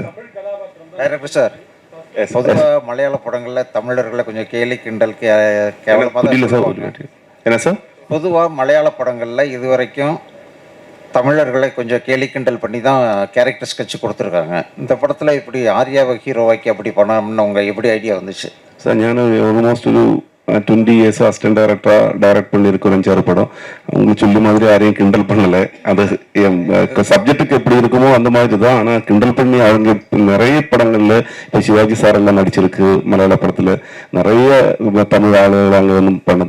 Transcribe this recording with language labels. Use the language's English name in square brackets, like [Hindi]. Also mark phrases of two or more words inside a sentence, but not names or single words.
[Tamil] டைரக்டர் சார், பொதுவாக மலையாள படங்கள்ல தமிழர்களை கொஞ்சம் கேலி கிண்டல் கேவலமாக. என்ன சார்? பொதுவாக மலையாள படங்கள்ல இதுவரைக்கும் தமிழர்களை கொஞ்சம் கேலி கிண்டல் பண்ணி தான் கேரக்டர் ஸ்கெட்ச் கொடுத்துருக்காங்க. இந்த படத்தில் இப்படி ஆர்யாவை ஹீரோவாக்கி அப்படி பண்ணணும்னு உங்கள் எப்படி ஐடியா வந்துச்சு சார்? [Malayalam] ഞാൻ ഓൾമോസ്റ്റ് ഒരു [Tamil] 20 [English] years assistant [Tamil] டைரக்டராக டைரக்ட் பண்ணியிருக்கோம் 5-6 படம். உங்களுக்கு சொல்லி மாதிரி யாரையும் கிண்டல் பண்ணலை. அது சப்ஜெக்டுக்கு எப்படி இருக்குமோ அந்த மாதிரி தான். ஆனால் கிண்டல் பண்ணி அவங்க நிறைய படங்களில் இப்போ சிவாஜி சார் எல்லாம் நடிச்சிருக்கு. மலையாள படத்தில் நிறைய தமிழ் ஆளுகள் அங்கே வந்து பண்ணது.